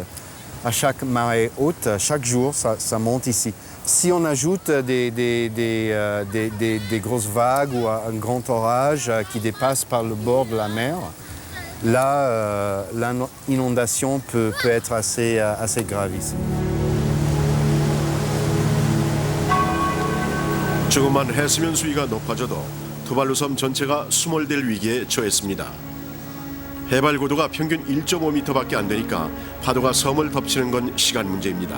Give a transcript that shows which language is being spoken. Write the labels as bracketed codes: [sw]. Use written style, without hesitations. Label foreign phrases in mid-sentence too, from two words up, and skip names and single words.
[fr] À chaque marée haute, chaque jour, ça monte ici. Si on ajoute des grosses vagues ou un grand orage qui dépasse par le bord de la mer, là, l'inondation peut être assez grave ici. [ko] 조금만 해수면 수위가 높아져도 투발루 섬 전체가 수몰될 위기에 처했습니다. 해발 고도가 평균 1.5m밖에 안 되니까 파도가 섬을 덮치는 건 시간 문제입니다.